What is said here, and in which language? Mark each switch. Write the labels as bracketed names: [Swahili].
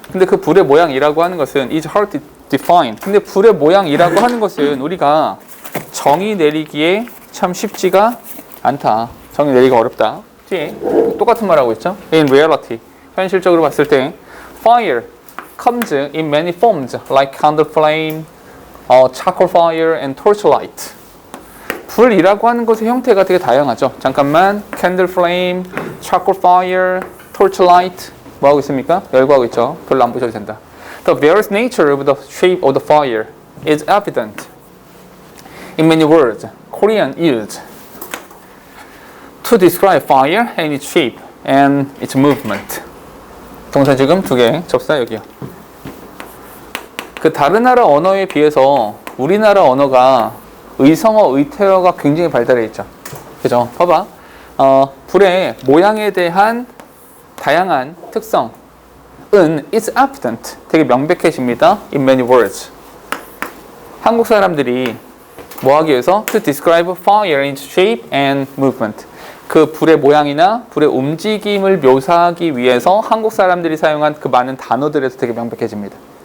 [Korean] 근데 그 불의 모양이라고 하는 것은 [English] is hard to define. [Korean] 근데 불의 모양이라고 하는 것은 우리가 정의 내리기에 참 쉽지가 않다. 정의 내리기가 어렵다. 뒤에 똑같은 말하고 있죠. [English] In reality, [Korean] 현실적으로 봤을 때 [English] fire comes in many forms like candle flame, charcoal fire, and torchlight. [Korean] 불이라고 하는 것의 형태가 되게 다양하죠. 잠깐만, candle flame, charcoal fire, torchlight 뭐 하고 있습니까? 열거하고 있죠. 별로 안 보셔도 된다. [English] The various nature of the shape of the fire is evident in many words Korean used to describe fire and its shape and its movement. [Korean] 동사 지금 두 개, 접사 여기요. 그 다른 나라 언어에 비해서 우리나라 언어가 의성어, 의태어가 굉장히 발달해 있죠. 그죠? 봐봐. 불의 모양에 대한 다양한 특성은 [English] it's evident. [Korean] 되게 명백해집니다. [English] In many words. [Korean] 한국 사람들이 뭐 하기 위해서? [English] To describe fire in its shape and movement. [Korean] 그 불의 모양이나 불의 움직임을 묘사하기 위해서 한국 사람들이 사용한 그 많은 단어들에서 되게 명백해집니다.